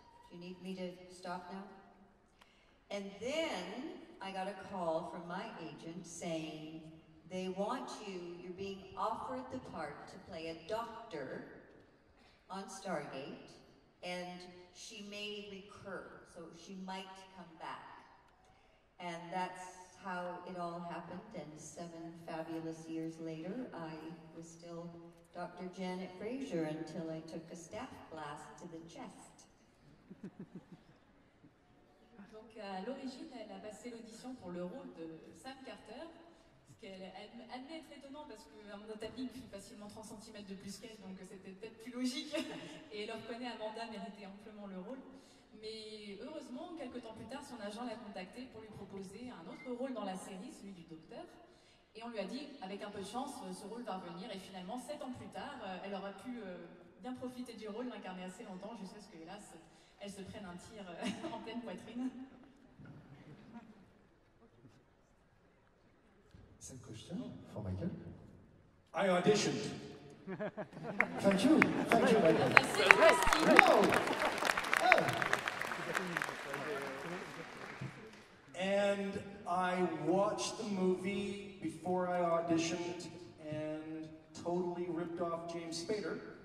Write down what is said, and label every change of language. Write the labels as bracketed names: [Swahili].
[English] Do you need me to stop now? And then I got a call from my agent saying, they want you, you're being offered the part to play a doctor on Stargate, and she may recur, so she might come back. And that's how it all happened, and 7 fabulous years later, I was still Dr. Janet Fraser until I took a staff blast to the chest. [French] Donc à l'origine, elle a passé l'audition pour le rôle de Sam Carter, ce qu'elle admet être étonnant parce qu'Amanda Tapping fait facilement 30 cm de plus qu'elle, donc c'était peut-être plus logique, et elle reconnaît Amanda méritait amplement le rôle. Mais heureusement, quelques temps plus tard, son agent l'a contacté pour lui proposer un autre rôle dans la série, celui du docteur. Et on lui a dit, avec un peu de chance, ce rôle va revenir. Et finalement, 7 ans plus tard, elle aura pu bien profiter du rôle, l'incarner assez longtemps, jusqu'à ce que, hélas, elle se prenne un tir en pleine poitrine. [English] Same question for Michael. I auditioned. Thank you, Michael. No! Oh. And I watched the movie before I auditioned and totally ripped off James Spader.